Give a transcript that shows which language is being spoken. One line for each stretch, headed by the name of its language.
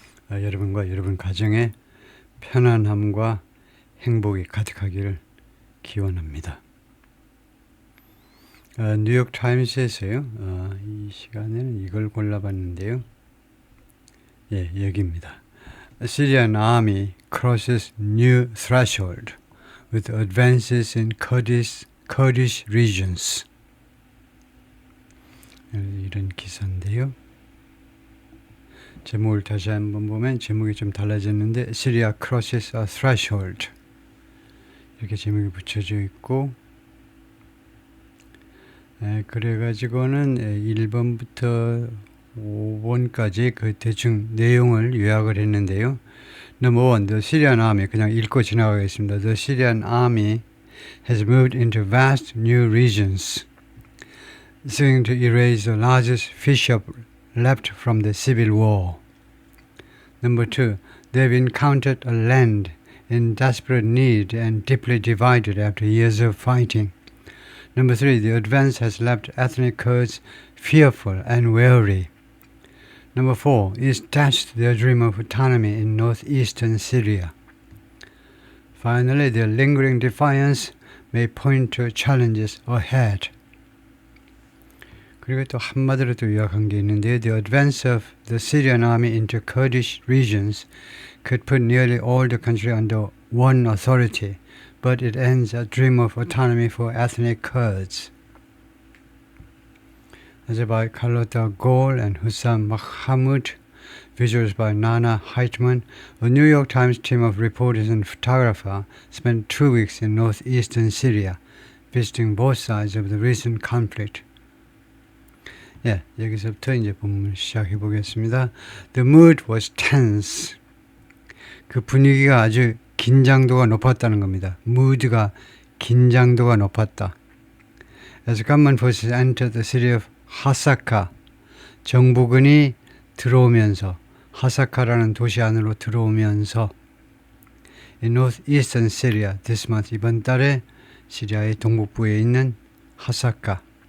Korean: 여러분과 여러분 가정에 편안함과 행복이 가득하기를 기원합니다. 뉴욕 타임스에서요. 이 시간에는 이걸 골라봤는데요. 예, 여기입니다.
English: Syrian army crosses new threshold with advances in Kurdish regions.
Korean: 이런 기사인데요. 제목을 다시 한번 보면 제목이 좀 달라졌는데
English: Syria crosses a threshold
Korean: 이렇게 제목이 붙여져 있고, 그래가지고는 1번부터 5번까지 그 대충 내용을 요약을 했는데요.
English: Number 1, the Syrian army,
Korean: 그냥 읽고 지나가겠습니다.
English: The Syrian army has moved into vast new regions, seeking to erase the largest fissure left from the civil war. Number 2, they've encountered a land in desperate need and deeply divided after years of fighting. Number 3, the advance has left ethnic Kurds fearful and wary. Number 4, it's dashed their dream of autonomy in northeastern Syria. Finally, their lingering defiance may point to challenges ahead.
Korean: 그리고 또 한마디로 또 요약한 게 있는데요.
English: The advance of the Syrian army into Kurdish regions could put nearly all the country under one authority, but it ends a dream of autonomy for ethnic Kurds. As by Carlotta Gol and Hussam Mahmoud, visuals by Nana Heitman, a New York Times team of reporters and photographers spent 2 weeks in northeastern Syria, visiting both sides of the recent conflict.
Korean: 예, 여기서부터 이제 본문 시작해 보겠습니다.
English: The mood was tense.
Korean: 그 분위기가 아주 긴장도가 높았다는 겁니다. mood가 긴장도가 높았다.
English: As government forces entered the city of Hasaka,
Korean: 정부군이 들어오면서, 하사카라는 도시 안으로 들어오면서,
English: in northeastern Syria, this month,
Korean: 이번 달에 시리아의 동북부에 있는 하사카.